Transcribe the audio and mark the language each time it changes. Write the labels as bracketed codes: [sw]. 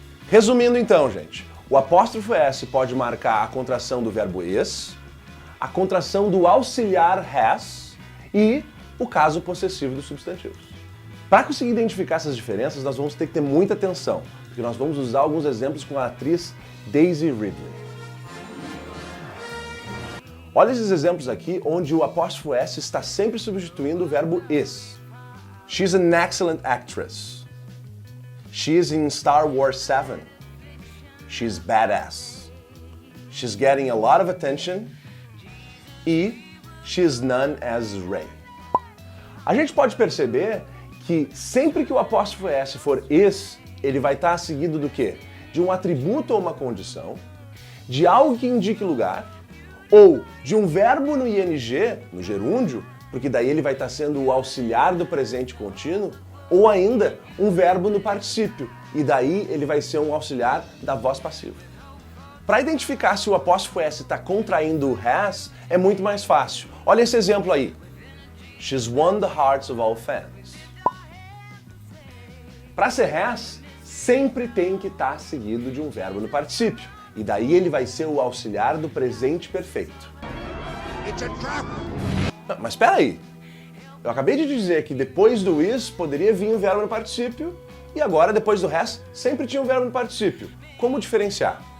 [pt] Resumindo então, gente, o apóstrofo S pode marcar a contração do verbo is, a contração do auxiliar has e o caso possessivo dos substantivos. Para conseguir identificar essas diferenças, nós vamos ter que ter muita atenção, porque nós vamos usar alguns exemplos com a atriz Daisy Ridley. Olha esses exemplos aqui, onde o apóstrofo S está sempre substituindo o verbo is. [en] She's an excellent actress. She's in Star Wars 7. She's badass. She's getting a lot of attention. E she's known as Ray. [pt] A gente pode perceber que sempre que o apóstrofo S for is, ele vai estar seguido do quê? De um atributo ou uma condição, de algo que indique lugar, ou de um verbo no ing, no gerúndio, porque daí ele vai estar sendo o auxiliar do presente contínuo, ou ainda um verbo no particípio, e daí ele vai ser um auxiliar da voz passiva. Para identificar se o apóstrofo S está contraindo o has, é muito mais fácil. Olha esse exemplo aí. [en] She's won the hearts of all fans. [pt] Para ser has, sempre tem que estar seguido de um verbo no particípio. E daí ele vai ser o auxiliar do presente perfeito. [en] It's a trap. [pt] Não, mas espera aí. Eu acabei de dizer que depois do is poderia vir um verbo no particípio e agora depois do has sempre tinha um verbo no particípio. Como diferenciar?